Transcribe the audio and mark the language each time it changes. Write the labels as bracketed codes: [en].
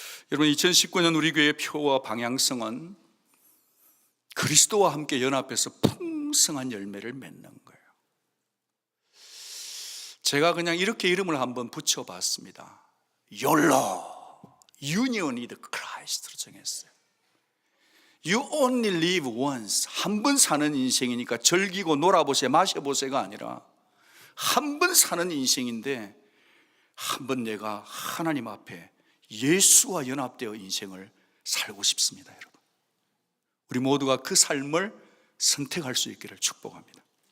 [ko] 여러분, 2019년 우리 교회의 표와 방향성은 그리스도와 함께 연합해서 풍성한 열매를 맺는 거예요. 제가 그냥 이렇게 이름을 한번 붙여봤습니다. YOLO, [en] Union with Christ [ko] 로 정했어요. [en] You only live once. [ko] 한 번 사는 인생이니까 즐기고 놀아보세요, 마셔보세요가 아니라 한 번 사는 인생인데 한 번 내가 하나님 앞에 예수와 연합되어 인생을 살고 싶습니다. 여러분, 우리 모두가 그 삶을 선택할 수 있기를 축복합니다.